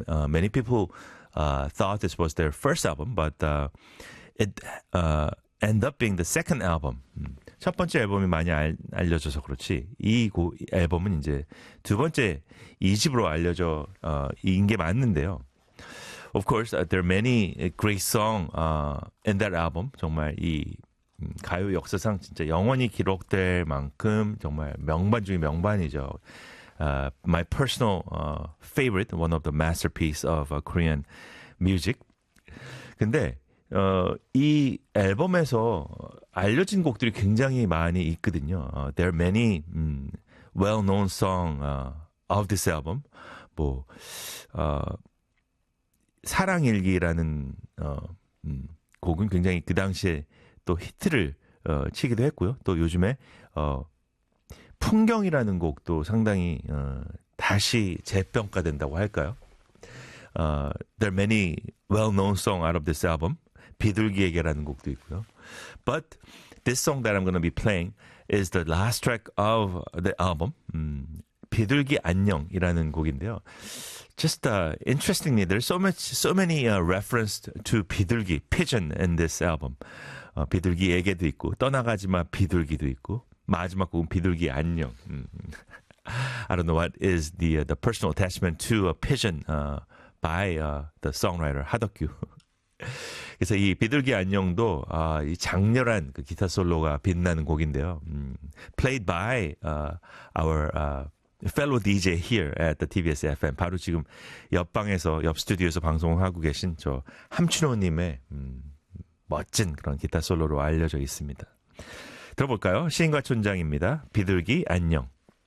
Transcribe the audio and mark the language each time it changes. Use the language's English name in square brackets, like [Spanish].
[English] Many people thought this was their first album, but it ended up being the second album. [Korean] 첫 번째 앨범이 많이 알려져서 그렇지. 이 앨범은 이제 두 번째 2집으로 알려져 인게 맞는데요. [English] Of course, there are many great songs in that album. [Korean] 정말 이 가요 역사상 진짜 영원히 기록될 만큼 정말 명반 중의 명반이죠. [English] My personal favorite, one of the masterpiece of Korean music. [Korean] 근데 이 앨범에서 알려진 곡들이 굉장히 많이 있거든요. [English] There are many well-known songs of this album. [Korean] 뭐 사랑일기라는 곡은 굉장히 그 당시에 또 히트를 치기도 했고요. 또 요즘에 풍경이라는 곡도 상당히 다시 재평가된다고 할까요? [English] There are many well-known songs out of this album. [Korean] 비둘기에게라는 곡도 있고요. [English] But this song that I'm going to be playing is the last track of the album. [Korean] 비둘기 안녕이라는 곡인데요. [English] Just interestingly, there's so many reference to 비둘기, pigeon in this album. [Korean] 비둘기에게도 있고 떠나가지마 비둘기도 있고 마지막 곡은 비둘기 안녕. [English] I don't know what is the personal attachment to a pigeon by the songwriter 하덕규. [Korean] 그래서 이 비둘기 안녕도 이 장렬한 그 기타 솔로가 빛나는 곡인데요. [English] Played by our fellow DJ here at the TBS FM. [Korean] 바로 지금 옆방에서, 옆 스튜디오에서 방송을 하고 계신 저 함춘호님의 멋진 그런 기타 솔로로 알려져 있습니다. 들어볼까요? 시인과 촌장입니다. 비둘기 안녕.